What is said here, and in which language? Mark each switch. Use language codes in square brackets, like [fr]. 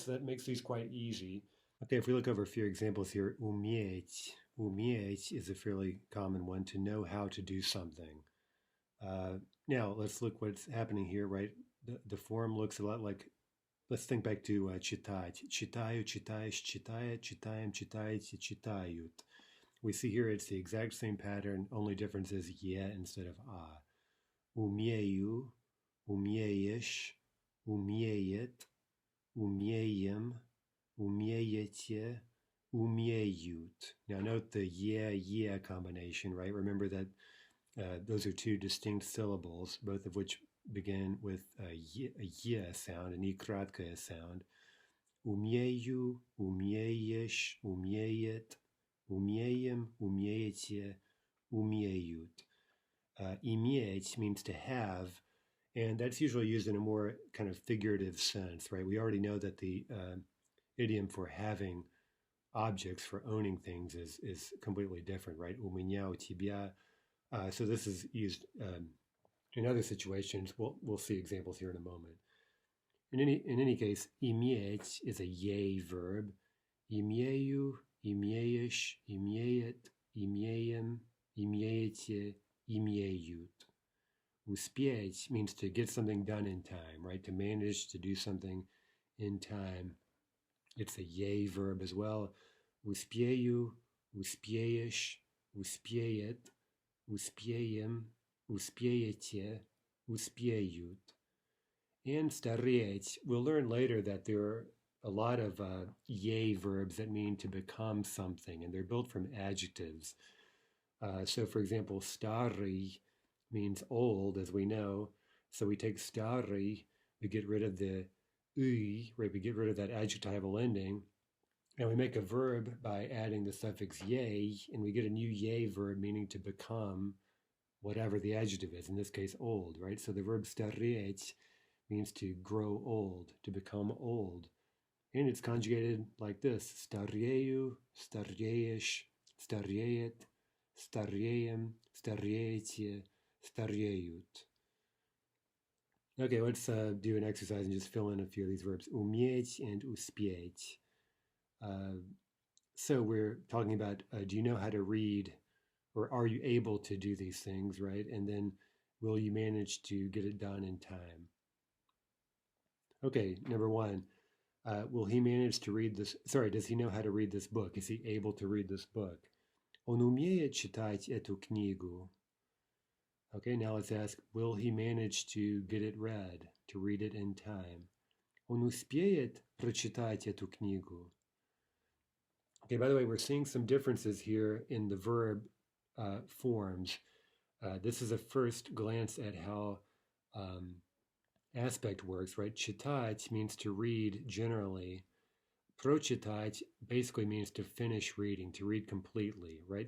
[en] So that makes these quite easy. Okay, if we look over a few examples here, umieć. Umieć is a fairly common one, to know how to do something. Now, let's look what's happening here, right? The form looks a lot like, let's think back to читать. [ru] Читаю, читаешь, читает, читаем, читаете, читают. [en] We see here it's the exact same pattern, only difference is yeah instead of [ru] Умею, умеешь, умеет, умеем, умеете, умеют. [en] Now note the yeah combination, right? Remember that those are two distinct syllables, both of which begin with a yeah sound, an и краткая sound. [ru] Умею, умеешь, умеет, умеем, умеете, умеют. [en] Иметь means to have, and that's usually used in a more kind of figurative sense, right? We already know that the idiom for having objects, for owning things, is completely different, right? [ru] У меня, у тебя. [en] So this is used in other situations. We'll see examples here in a moment. In any case, иметь is a yay verb. [ru] Имею, имеешь, имеет, имеем, имеете, имеют. [en] Успеть means to get something done in time, right? To manage to do something in time. It's a yay verb as well. [ru] Успею, успеешь, успеет, успеем, успеете, успеют. [en] And стареть, we'll learn later that there are a lot of yay verbs that mean to become something, and they're built from adjectives. So, for example, starый means old, as we know. So we take starый, we get rid of the y, right? We get rid of that adjectival ending, and we make a verb by adding the suffix yay, and we get a new yay verb meaning to become whatever the adjective is, in this case, old, right? So the verb стареть means to grow old, to become old. And it's conjugated like this: [ru] старею, стареешь, стареет, стареем, стареете, стареют. [en] Okay, let's do an exercise and just fill in a few of these verbs. [ru] Уметь and успеть. [en] So we're talking about, do you know how to read, or are you able to do these things, right? And then will you manage to get it done in time? Okay, number one, will he manage to read this? Sorry, does he know how to read this book? Is he able to read this book? [ru] Он умеет читать эту книгу? [en] Okay, now let's ask, will he manage to get it read, to read it in time? [ru] Он успеет прочитать эту книгу? [en] Okay, by the way, we're seeing some differences here in the verb forms. This is a first glance at how aspect works, right? Читать means to read generally. Прочитать basically means to finish reading, to read completely, right?